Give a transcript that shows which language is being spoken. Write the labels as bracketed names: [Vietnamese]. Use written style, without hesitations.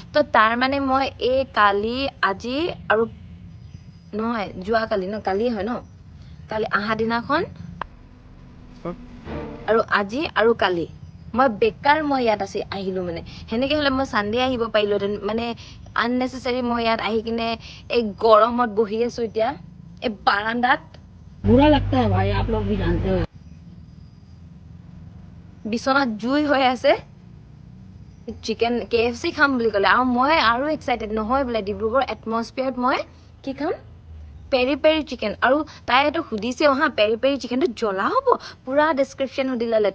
[Assamese] তো তাৰ মানে মই এই কালি আজি আৰু নহয় যোৱাকালি কালি হয় ন, কালি অহা দিনাখন আৰু আজি আৰু কালি মই বেকাৰ মই ইয়াত আহিলোঁ মানে। সেনেকৈ হ'লে মই চানডে আহিব পাৰিলোঁহেঁতেন, মানে আননেচেচাৰী মই ইয়াত আহি কিনে এই গৰমত বহি আছোঁ এতিয়া এই বাৰান্দাত। [Hindi] बुरा लगता है भाई, आप लोग भी जानते हो। [Assamese] বিচনাত জুই হৈ আছে, চিকেন KFC খাম বুলি ক'লে। আৰু মই আৰু এক্সাইটেড নহয় বোলে, ডিব্ৰুগড় এটমছফিয়াৰত মই কি খাম, পেৰি পেৰি চিকেন। আৰু তাই এইটো সুধিছেও হা, পেৰি পেৰি চিকেনটো জ্বলা হ'ব, পূৰা ডেছক্ৰিপশ্যন সুধি ল'লে।